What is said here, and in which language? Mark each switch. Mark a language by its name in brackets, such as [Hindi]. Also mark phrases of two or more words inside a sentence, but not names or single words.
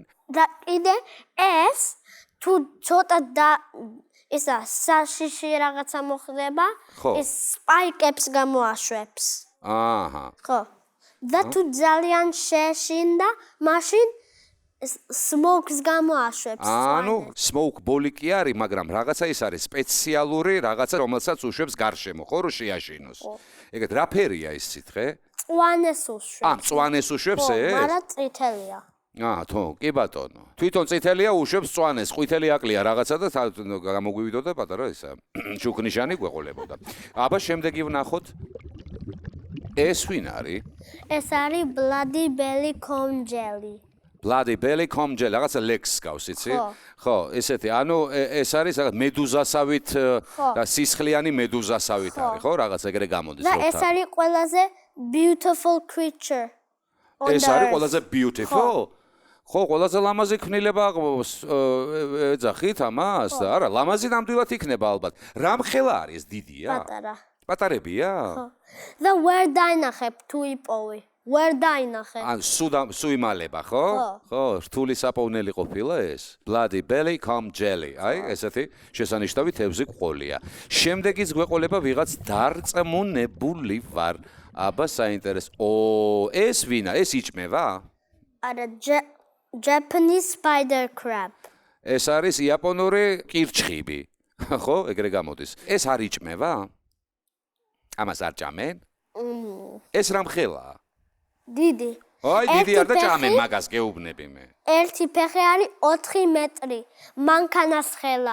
[Georgian] და კიდე ეს თუ ცოტა და ისა საშიში რაღაცა მოხდება, ეს სპაიკებს გამოაშვებს. აჰა. ხო. და თუ ძალიან შეშინდა, მაშინ smokes გამოაშვებს. ანუ [English] smoke ball [Georgian] კი არის, მაგრამ რაღაცა ის არის სპეციალური რაღაცა, რომელსაც უშვებს გარშემო, ხო, რომ შეაშინოს. ეგეთ რა ფერია ეს სითხე? მწვანეს უშვებს. მწვანეს უშვებს ეს? მაგრამ წითელია. თო, კი ბატონო. თვითონ წითელია უშვებს მწვანეს, ყვითელი აკლია რაღაცა და გამოგვივიდოდა პატარა ისა. შუქნიშანი გვეყოლებოდა. აბა შემდეგი ვნახოთ. ეს ვინ არის? ეს არის [English] bloody belly congelly. bloody belly congelly, [Georgian] რაღაცა ლექს გავს, იცი? ხო, ესეთი, ანუ ეს არის მედუზასავით და სისხლიანი მედუზასავით არის, ხო? რაღაც ეგრე გამოდის. და ეს არის ყველაზე [English] beautiful creature. [Georgian] ეს არის ყველაზე beautiful? ხო, ყველაზე ლამაზი ქმნილება ეძახით ამას და არა, ლამაზი ნამდვილად იქნება ალბათ. რამხელა არის დიდია? პატარა. პატარებია? და ვერ დაინახებ თუ იპოვი. ვერ დაინახე. ან სუ იმალება, ხო? ხო, რთული საპოვნელი ყოფილა ეს. [English] Bloody belly come jelly. [Georgian] აი, ესეთი შესანიშნავი თევზი ყოლია. შემდეგიც გვეყოლება ვიღაც დარწმუნებული ვარ. აბა საინტერესო. ეს ვინა? ეს იჭმევა? არა, [English] Japanese spider crab. [Georgian] ეს არის იაპონური კირჩხიბი. ხო, ეგრე გამოდის. ეს არ იჭმევა? ამას არ ჭამენ? ეს რამხელაა? დიდი. აი, დიდი არ და ჭამენ მაგას გეუბნები მე. ერთი ფეხი არის 4 მეტრი. მანქანას ხელა.